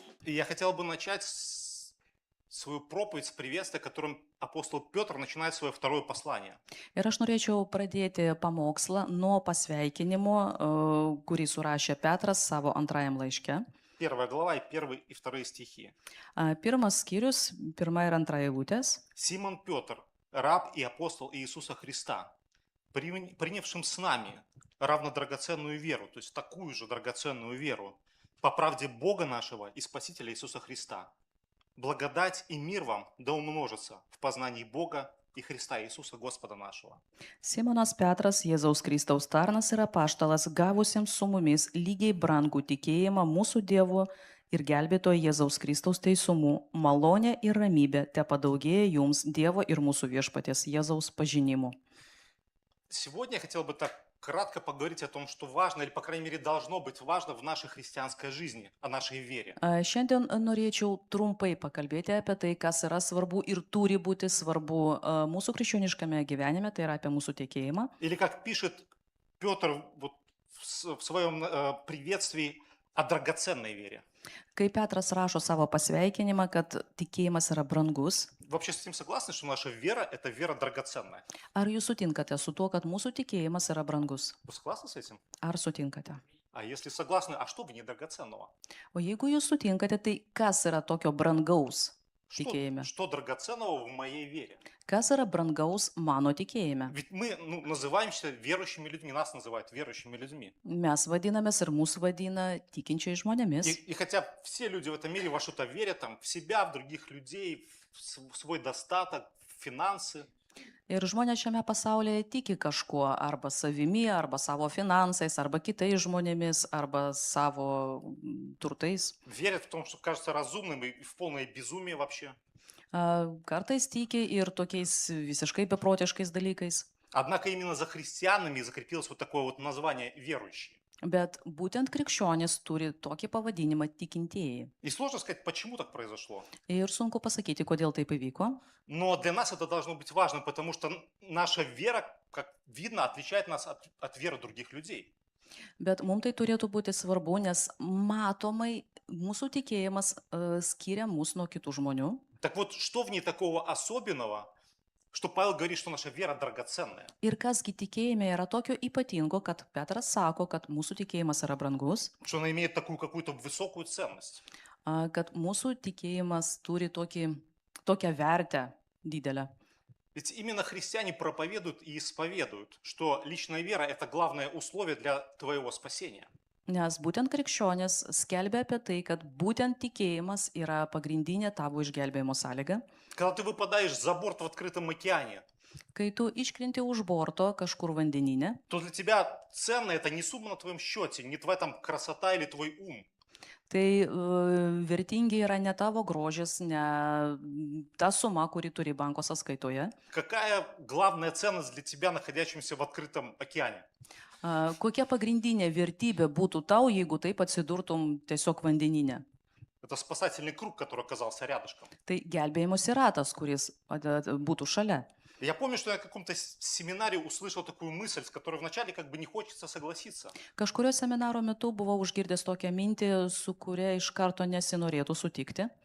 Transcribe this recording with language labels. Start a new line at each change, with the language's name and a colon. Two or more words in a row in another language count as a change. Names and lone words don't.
Russian: И я хотел бы начать свою проповедь с приветствия, которым апостол Петр начинает свое второе послание.
Lithuanian: Ir aš norėčiau pradėti pamokslą nuo pasveikinimo, kurį surašė Petras savo antrajam laiške.
Russian: 1 глава и 1 и 2 стихи.
Lithuanian: Pirmas skyrius, pirma ir antra eilutės.
Russian: Симон Петр, раб и апостол Иисуса Христа, принявшим с нами равно драгоценную веру, то есть такую же драгоценную веру, по правде Бога нашего и Спасителя Иисуса Христа. Благодать и мир вам да умножится в познании Бога и Христа Иисуса Господа нашего.
Lithuanian: Simonas Petras, Jėzaus Kristaus tarnas ir apaštalas, gavusiems su mumis lygiai brangų tikėjimą mūsų Dievo ir gelbėtojo Jėzaus Kristaus teisumu, malonė ir ramybė te padaugėja jums Dievo ir mūsų viešpaties Jėzaus pažinimu.
Russian: Сегодня я хотел бы так кратко поговорить о том, что важно, или, по крайней мере, должно быть важно в нашей христианской жизни, о нашей вере.
Lithuanian: Šiandien norėčiau trumpai pakalbėti apie tai, kas yra svarbu ir turi būti svarbu mūsų krikščioniškame gyvenime, tai yra apie mūsų tikėjimą.
Russian: Или, как пишет Петр вот в своем приветствии, о драгоценной вере.
Lithuanian: Kai Petras rašo savo pasveikinimą, kad tikėjimas yra brangus,
Russian: Вообще с этим согласны, что наша вера – это вера драгоценная?
Lithuanian: ar jūs sutinkate su tuo, kad mūsų tikėjimas yra brangus?
Russian: Вы согласны с этим?
Lithuanian: Ar sutinkate?
Russian: А если согласны, а что в ней драгоценного?
Lithuanian: O jeigu jūs sutinkate, tai kas yra tokio brangaus
Russian: Что,
Lithuanian: tikėjime?
Russian: что драгоценного в моей вере?
Lithuanian: Kas yra brangaus mano tikėjime?
Russian: Ведь мы называемся верующими людьми, нас называют верующими людьми.
Lithuanian: Mes vadinamės ir mūsų vadina tikinčiai žmonėmis.
Russian: И хотя все люди в этом мире во что-то верят, там, в себя, в других людей, в свой достаток, в финансы,
Lithuanian: Ir žmonės šiame pasaulyje tiki kažkuo, arba savimi, arba savo finansais, arba kitais žmonėmis, arba savo turtais.
Russian: верят в том, что кажется разумным и в полное безумие вообще.
Lithuanian: Kartais tiki ir tokiais visiškai beprotiškais dalykais.
Russian: Однако именно за христианами закрепилось вот такое вот название «верующие».
Lithuanian: Bet būtent krikščionys turi tokį pavadinimą tikintieji.
Russian: И сложно сказать, почему так произошло.
Lithuanian: Ir sunku pasakyti, kodėl taip įvyko.
Russian: Но для нас это должно быть важно, потому что наша вера, как видно, отличает нас от веры других людей.
Lithuanian: Bet mums tai turėtų būti svarbu, nes matomai mūsų tikėjimas skiria mus nuo kitų žmonių.
Russian: Так вот, что в ней такого особенного, что Павел говорит, что наша вера драгоценная?
Lithuanian: Ir kasgi tikėjime yra tokio ypatingo, kad Petras sako, kad mūsų tikėjimas yra brangus,
Russian: Что она имеет такую какую-то высокую ценность?
Lithuanian: kad mūsų tikėjimas turi tokią vertę didelę.
Russian: Ведь именно христиане проповедуют и исповедуют, что личная вера – это главное условие для твоего спасения.
Lithuanian: Nes būtent krikščionės skelbia apie tai, kad būtent tikėjimas yra pagrindinė tavo išgelbėjimo sąlyga.
Russian: Когда ты выпадаешь за борт в открытом океане,
Lithuanian: Kai tu iškrinti už borto kažkur vandeninė,
Russian: то для тебя ценно это не сумма на твоем счете, не твоя там красота или твой ум.
Lithuanian: tai vertingi yra ne tavo grožis, ne ta suma, kuri turi banko sąskaitoje.
Russian: Какая главная ценность для тебя, находящимся в открытом океане?
Lithuanian: Kokia pagrindinė vertybė būtų tau, jeigu taip atsidurtum tiesiog vandeninė?
Russian: Это спасательный круг, который оказался рядышком.
Lithuanian: Tai gelbėjimosi ratas, kuris būtų šalia.
Russian: Я помню, что я на каком-то семинаре услышал такую мысль, с которой вначале как бы не хочется согласиться.
Lithuanian: Kažkurio seminaro metu buvau užgirdęs tokią mintį, su kuria iš karto nesinorėtų sutikti,